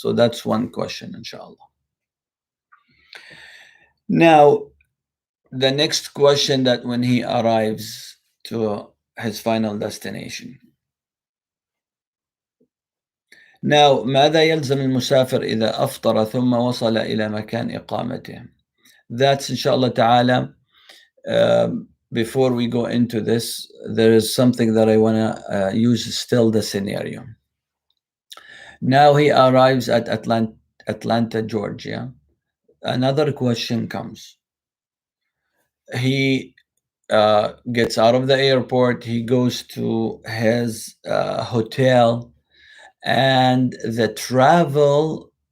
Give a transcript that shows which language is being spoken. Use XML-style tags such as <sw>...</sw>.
<en>So that's one question, inshallah. Now, the next question, that when he arrives to his final destination.</en> <ar>Now, ماذا يلزم المسافر إذا أفطر ثم وصل إلى مكان إقامته?</ar> <en>That's inshallah ta'ala. Before we go into this, there is something that I want to use still the scenario. Now he arrives at Atlanta, Georgia. Another question comes. He gets out of the airport, he goes to his hotel, and the travel</en>